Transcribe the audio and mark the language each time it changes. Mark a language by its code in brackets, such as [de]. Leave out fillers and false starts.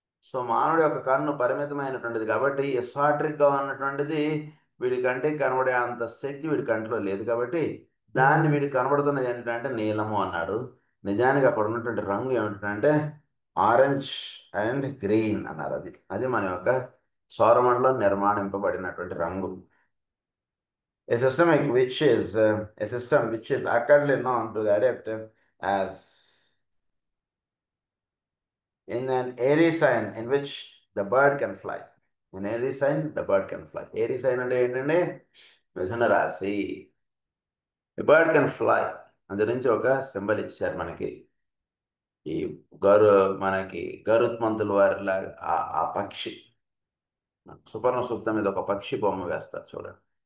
[te] So మానవుడి యొక్క కన్ను పరిమితమైనటువంటిది కాబట్టి ఎసాట్రిక్గా ఉన్నటువంటిది వీడి కంటికి కనబడే అంత శక్తి వీడి కంటిలో లేదు కాబట్టి దాన్ని వీడికి కనబడుతున్నది ఏంటంటే నీలము అన్నాడు. నిజానికి అక్కడ ఉన్నటువంటి రంగు ఏమిటంటే ఆరెంజ్ అండ్ గ్రీన్ అన్నారు. అది అది మన యొక్క సౌరమండలం నిర్మాణింపబడినటువంటి రంగు. [en] A system which is accurately known to the adept as in an airy sign in which the bird can fly. In airy sign, the bird can fly. Airy sign [te] అంటే ఏంటంటే మిథున రాశి. [en] The bird can fly. [te] అందు నుంచి ఒక symbol ఇచ్చారు మనకి. ఈ మనకి గరుత్మంతుల వారి ఆ పక్షి సుపర్ణ సూక్తం మీద ఒక పక్షి బొమ్మ వేస్తారు చూడండి.